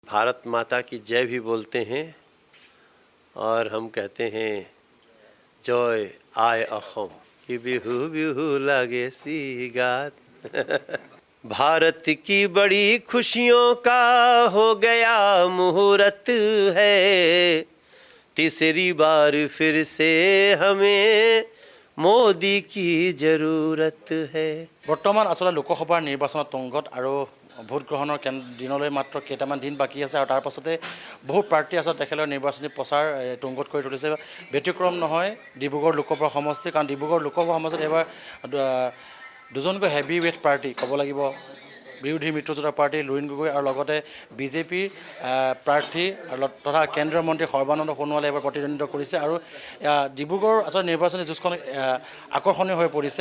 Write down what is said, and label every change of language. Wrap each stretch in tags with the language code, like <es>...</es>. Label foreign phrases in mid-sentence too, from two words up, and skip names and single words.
<hi>भारत माता की जय भी बोलते हैं और हम कहते हैं जय आय अहोम कि बिहू बिहू लागे सी गात। भारत की बड़ी खुशियों का हो गया मुहूर्त है, तीसरी बार फिर से हमें मोदी की जरूरत है।</hi> <as>বৰ্তমান আসলে লোকসভাৰ নিৰ্বাচনত তুংগত আৰু ভোট গ্ৰহণৰ দিনলৈ মাত্ৰ কেইটামান দিন বাকী আছে আৰু তাৰ পাছতে বহু প্ৰাৰ্থী আছে তেখেতৰ নিৰ্বাচনী প্ৰচাৰ তুংগত কৰি তুলিছে। ব্যতিক্ৰম নহয় ডিব্ৰুগড় লোকসভা সমষ্টি, কাৰণ ডিব্ৰুগড় লোকসভা সমষ্টিত এবাৰ দুজনকৈ</as> <en>heavy weight</en> <as>প্ৰাৰ্থী ক'ব লাগিব, বিৰোধী মিত্ৰজোঁটৰ প্ৰাৰ্থী লুৰিণ গগৈ আৰু লগতে বিজেপিৰ প্ৰাৰ্থী তথা কেন্দ্ৰীয় মন্ত্ৰী সৰ্বানন্দ সোণোৱালে এবাৰ প্ৰতিদ্বন্দ্বিতা কৰিছে আৰু ডিব্ৰুগড় আচলতে নিৰ্বাচনী যুঁজখন আকৰ্ষণীয় হৈ পৰিছে।</as>